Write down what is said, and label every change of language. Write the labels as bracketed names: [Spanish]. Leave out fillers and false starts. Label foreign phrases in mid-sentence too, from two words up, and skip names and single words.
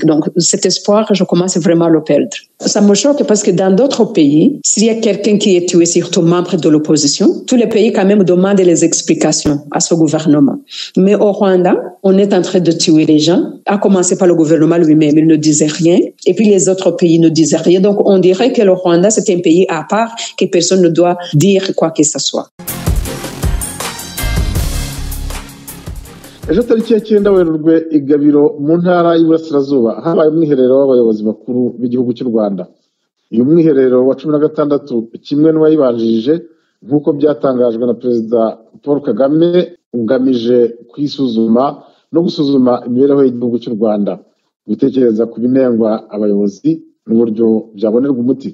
[French] Donc cet espoir, je commence vraiment à le perdre. Ça me choque parce que dans d'autres pays, s'il y a quelqu'un qui est tué, surtout membre de l'opposition, tous les pays quand même demandent les explications à ce gouvernement. Mais au Rwanda, on est en train de tuer les gens, à commencer par le gouvernement lui-même, il ne disait rien, et puis les autres pays ne disaient rien. Donc on dirait que le Rwanda, c'est un pays à part, que personne ne doit dire quoi que ce soit. [Kinyarwanda] Ejo tariki ya 9 Werurwe i Gabiro mu ntara y'Iburasirazuba habaye umwiherero w'abayobozi bakuru b'igihugu cy'u Rwanda. Uyu mwiherero wa 16 kimwe n'uwayibanjirije nk'uko byatangajwe na Perezida Paul Kagame ugamije kwisuzuma no gusuzuma imibereho y'igihugu cy'u Rwanda, gutekereza ku binengwa abayobozi n'uburyo byabonerwa umuti.